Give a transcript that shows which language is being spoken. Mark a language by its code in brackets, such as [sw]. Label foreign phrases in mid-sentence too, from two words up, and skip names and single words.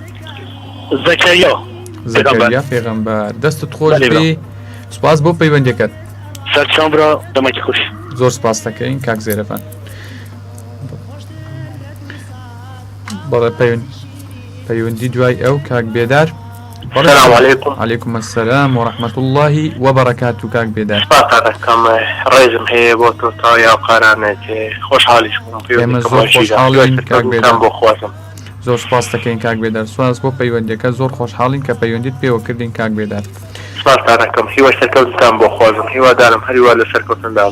[ckb] زەکەریا پێغەمبەر. دەستت خۆش بی. سپاس بۆ پەیوەندیەکەت. سەرچاو برا دەمەکی خوش. زۆر سپاس دەکەین کاک زێرەڤان. بەڵێ پەیوەندی دوای ئەو کاک بێدار. [ar] السلام عليكم. عليكم السلام ورحمة الله وبركاته كاك بيدار. [ckb] سپاسەکەم ڕێزم هەیە بۆ تۆ تا یا قارانێکی خۆشحاڵیش ئێمە زۆر خۆشحاڵین کاک بێدار. بۆ خوازم. زۆر سپاس دەکەین کاک بێدار. سپاس بۆ پەیوەندیەکە. زۆر خۆشحاڵین کە پەیوەندیت پێوە کردین کاک بێدار. سپاسەکەم هیوای سەرکەوتنتان بۆ خوازم. هیوادارم هەریوا لە سەرکەوتندا.